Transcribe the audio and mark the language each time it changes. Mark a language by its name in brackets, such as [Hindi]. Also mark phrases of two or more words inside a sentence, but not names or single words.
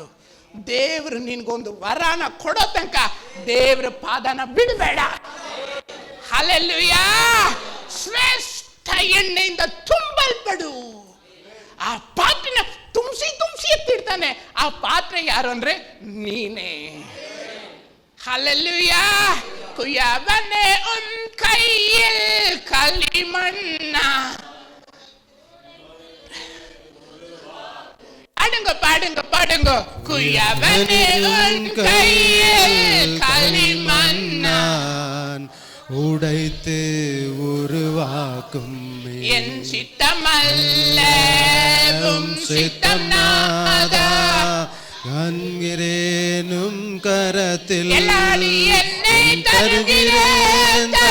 [Kannada] ದೇವರು ನಿನ್ಗೊಂದು ವರನ ಕೊಡೋ ತನಕ ದೇವ್ರ ಪಾದನ ಬಿಡಬೇಡ. ಹಲ್ಲೆಲೂಯಾ. ಶ್ರೇಷ್ಠ ಎಣ್ಣೆಯಿಂದ ತುಂಬಲ್ಪಡು. ಆ ಪಾತ್ರೆನ ತುಂಬಿಸಿ ಎತ್ತಿಡ್ತಾನೆ. ಆ ಪಾತ್ರೆ ಯಾರು ಅಂದ್ರೆ ನೀನೇ. [Tamil] ഹല്ലേലൂയാ. குயவனே உன் கையில் களிமண். പാടുങ്ക. குயவனே உன் கையில் களிமண். உடைத்து உருவாக்கும் என் சித்தமல்ல உம் சித்தம் நாதா. காண்கிறேனும் கரத்தில் தருகிறேன்